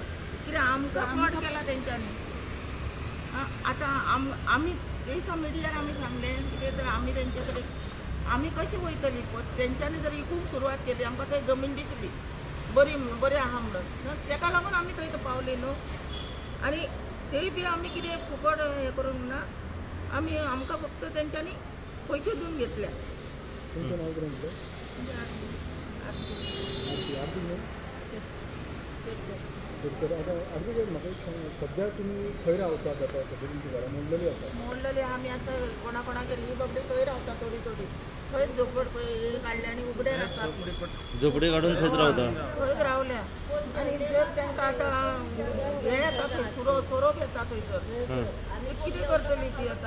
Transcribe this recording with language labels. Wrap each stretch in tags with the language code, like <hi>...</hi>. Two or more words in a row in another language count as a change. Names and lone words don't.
<kok>कित्याक आमकां फ्रॉड केला तेंच्यांनी. आतां आमी तेसो मिडियार आमी सांगलें कितें तर आमी तेंचे कडेन आमी कशी वयतली. तेंच्यांनी जर इकूंक सुरवात केली आमकां थंय जमीन दिसली बरी आहा म्हणून. तेका लागून आमी थंय पावली न्हू. आनी तेय बी आमी कितें फुकट हें करूंक ना.</kok> <mr>आम्ही आमकां फक्त त्यांच्यानी पैसे देऊन घेतल्या. तुमचं नाव काय म्हटलं? आरती न्हू?</mr> <kok>तर आता आरती काय म्हाका एक सांग, सध्या तुम्ही खंय रावतात आतां? सध्या तुमची घरां मोडलेली आसा. मोडलेले आम्ही आता कोणाकोणागेर ही बाबडी थंय रावता थोडी थंयच झोपड काडल्या आनी उगडे आसात. झोपडी काढून थंयच रावता. थंयच रावल्या आनी जर तांकां आतां हे येता थंय सोरोप येता थंयसर आनी कितें करतली ती आतां?</kok>